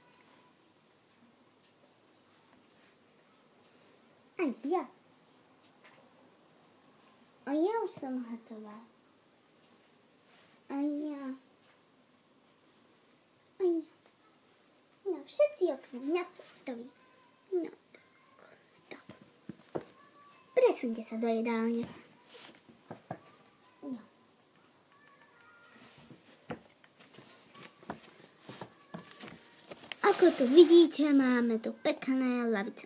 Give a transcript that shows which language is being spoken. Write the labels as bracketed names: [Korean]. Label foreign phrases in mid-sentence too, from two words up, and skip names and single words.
[Czech] A já. A já už jsem hotová. A já. A já. No, všetci oknem, já jsem hotový. [Slovak] No, tak. Presuňte sa do jedálne. No. Ako tu vidíte, máme tu pekné lavice.